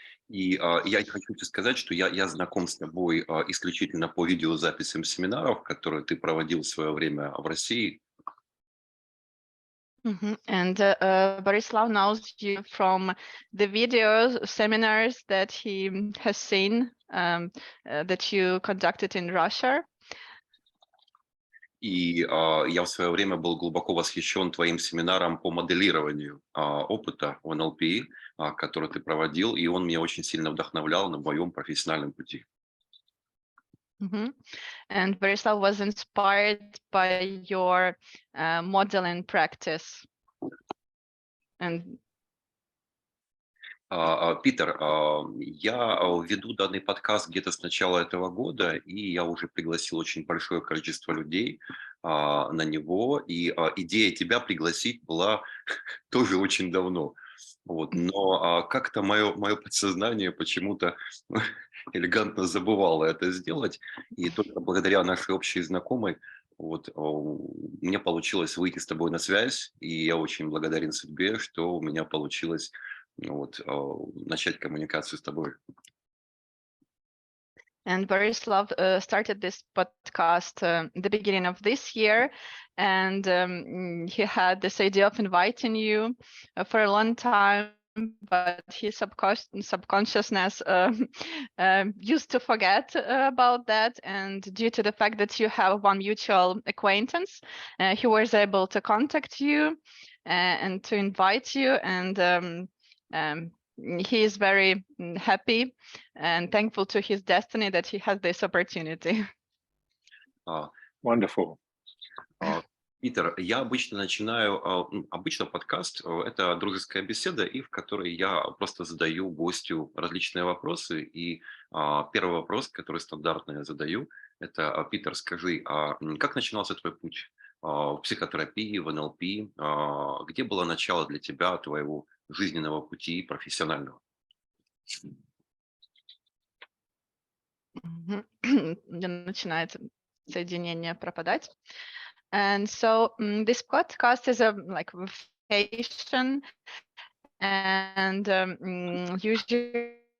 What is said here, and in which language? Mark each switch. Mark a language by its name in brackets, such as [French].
[Russian] И я хочу тебе сказать, что я знаком с тобой исключительно по видеозаписям семинаров, которые ты проводил в свое время в России. [English] And Borislav knows you from the video seminars that he has seen that you conducted in Russia. [Russian] И я в свое время был глубоко восхищен твоим семинаром по моделированию опыта в НЛП, который ты проводил, и он меня очень сильно вдохновлял на моем профессиональном пути. [English] And Borislav was inspired by your modeling practice. And [Russian] Питер, я веду данный подкаст где-то с начала этого года, и я уже пригласил очень большое количество людей на него, и идея тебя пригласить была тоже очень давно. Вот. Но как-то мое подсознание почему-то элегантно забывало это сделать, и только благодаря нашей общей знакомой мне получилось выйти с тобой на связь, и я очень благодарен судьбе, что у меня получилось начать коммуникацию с тобой. [English] And Borislav started this podcast the beginning of this year, and he had this idea of inviting you for a long time, but his subconsciousness used to forget about that. And due to the fact that you have one mutual acquaintance, he was able to contact you and to invite you, and he is very happy and thankful to his destiny that he has this opportunity. Wonderful. [Russian] Питер, я обычно начинаю, обычно подкаст – это дружеская беседа, и в которой я просто задаю гостю различные вопросы. И первый вопрос, который стандартно я задаю, это: Питер, скажи, как начинался твой путь в психотерапии, в НЛП? Где было начало для тебя твоего жизненного пути профессионального? Начинает соединение пропадать. [English] And so this podcast is a like vacation, and usually